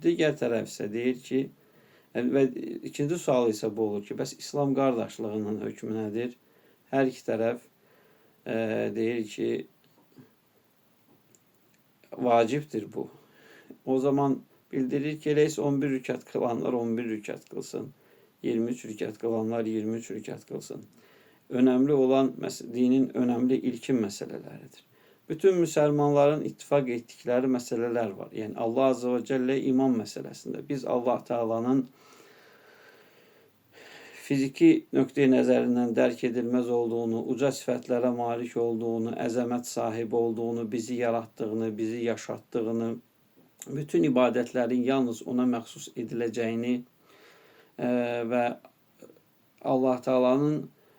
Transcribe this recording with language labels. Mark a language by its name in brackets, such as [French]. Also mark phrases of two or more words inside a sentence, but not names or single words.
[Azerbaijani] Digər tərəf isə deyir ki, və ikinci sual isə bu olur ki, bəs İslam qardaşlığının hökmü nədir? Hər iki tərəf deyir ki, vacibdir bu. O zaman bildirir ki, elə 11 rükət kılanlar 11 rükət kılsın. 23 rükət kılanlar 23 rükət kılsın. [Turkish] Önemli olan dinin önemli ilkin meseleleridir. Bütün Müslümanların ittifak ettikleri meseleler var. Yani Allah [Arabic] Azze ve Celle [Turkish] iman meselesinde. [Azerbaijani] Biz Allah Teala'nın fiziki nöqteyi nəzərindən dərk edilmez olduğunu, uca sifətlere malik olduğunu, əzəmət sahibi olduğunu, bizi yarattığını, bizi yaşattığını, bütün ibadetlerin yalnız ona məxsus ediləcəyini və Allah Teala'nın